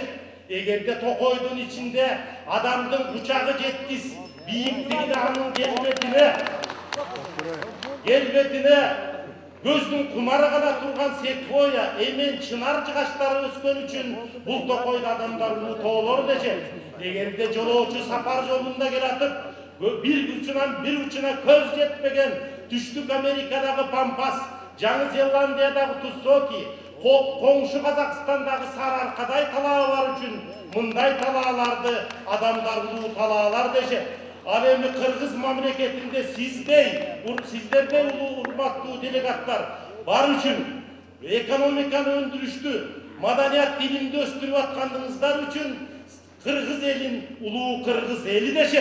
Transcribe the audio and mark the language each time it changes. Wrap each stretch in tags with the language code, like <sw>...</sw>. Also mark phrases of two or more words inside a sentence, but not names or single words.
<ky>Эгерде токойдун ичинде адамдын кучагы жеткис бийиктигине, анын келбетине көздүн кумары гана турган секвоя, эмен, чынар жыгачтары өскөн үчүн бул токойду адамдар улуу тоолор дешет. Эгерде жолоочу сапар жолунда келатып, бир учуна көз жетпеген Түштүк Америкадагы Пампас, Жаңы Зеландиядагы Туссоки, коңшу Казакстандагы Сарыаркадай талаа бар үчүн мындай талааларды адамдар улуу талаалар дешет. Ал эми Кыргыз мамлекетинде сиздердей улуу урматтуу делегаттар бар үчүн экономиканы өндүрүштү, маданият тилинди өстүрүп аткандыгыңыздар үчүн Кыргыз элин улуу Кыргыз эли дешет.</ky>